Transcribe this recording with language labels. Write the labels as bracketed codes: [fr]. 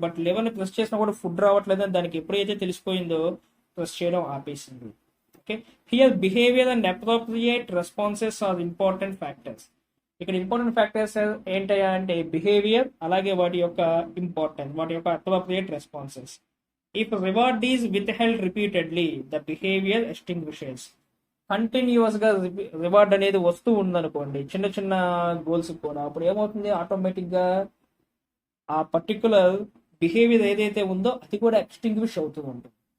[te] But లివర్ని press చేసినా కూడా food రావట్లేదని దానికి ఎప్పుడైతే తెలిసిపోయిందో ప్రెస్ చేయడం ఆపేసింది. [en] Okay, here behaviour and appropriate responses are important factors. [te] ఇక్కడ ఇంపార్టెంట్ ఫ్యాక్టర్స్ ఏంటయ్యా అంటే బిహేవియర్, అలాగే వాటి యొక్క ఇంపార్టెన్స్, వాటి యొక్క appropriate responses. [en] If reward is withheld repeatedly, the behavior extinguishes. [te] Continuous గా రివార్డ్ అనేది వస్తూ ఉందనుకోండి, చిన్న చిన్న గోల్స్ కూడా, అప్పుడు ఏమవుతుంది, ఆటోమేటిక్ గా ఆ పర్టికులర్ బిహేవియర్ ఏదైతే ఉందో అది కూడా ఎక్స్టింగ్విష్ అవుతూ ఉంటుంది.